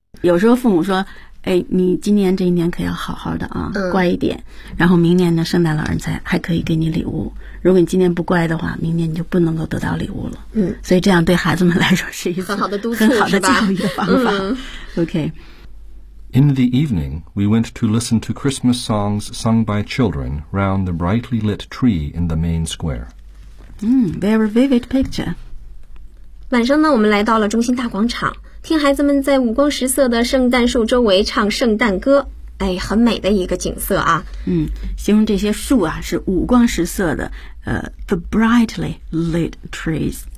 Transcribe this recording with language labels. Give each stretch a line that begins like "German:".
Chinese: 有时候父母说，哎，你今年这一年可要好好的啊，乖一点。然后明年呢，圣诞老人才还可以给你礼物。如果你今年不乖的话，明年你就不能够得到礼物了。嗯，所以这样对孩子们来说是一次很好的督促，很好的教育的方法。OK.
English: In the evening, we went to listen to Christmas songs sung by children round the brightly lit tree in the main square. Very vivid picture.
Chinese: 晚上呢，我们来到了中心大广场，听孩子们在五光十色的圣诞树周围唱圣诞歌。哎，很美的一个景色啊。嗯，形容这些树啊是五光十色的，
English: the brightly lit trees。